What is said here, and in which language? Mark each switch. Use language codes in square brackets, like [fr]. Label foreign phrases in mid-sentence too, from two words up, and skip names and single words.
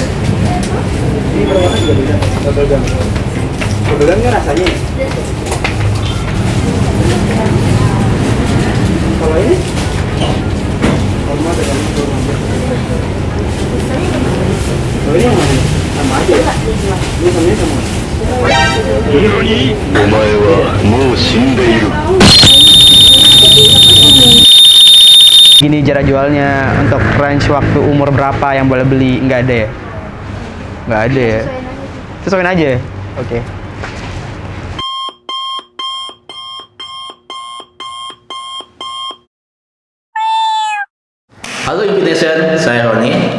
[id] Ini berwarna juga beda. [en] Bubble gum. Bubble gum [id] kan rasanya ya? Kalau ini sama dengan kalau ini yang mana? Sama aja ya? Ini sama. [ja] 何お前はもう死んでいる [id] Gini cara jualnya untuk range waktu umur berapa yang boleh beli, nggak ada ya? Nggak ada ya? Sesuaiin aja. Oke. Halo Invitation, saya Roni.